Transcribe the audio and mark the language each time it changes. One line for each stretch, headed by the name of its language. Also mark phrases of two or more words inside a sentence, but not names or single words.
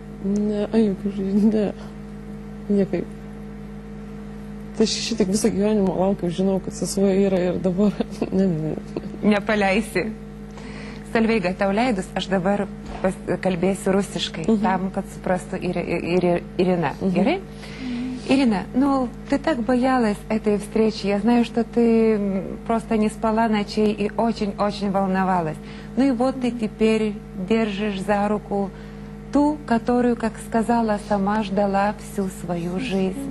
Lithuanian: Ne, ne. Niekaip. Tai aš šitiek visą gyvenimą laukiau, žinau, kad sesuo yra ir dabar. Ne. Nepaleisi. Solveiga, tau leidus, aš dabar kalbėsiu rusiškai, там, kad suprastų Ирина. Gerai?
Russian: Ирина, ну, ты так боялась этой встречи. Я знаю, что ты просто не спала ночей и очень-очень волновалась. Ну и вот ты теперь держишь за руку ту, которую, как сказала, сама ждала всю свою жизнь.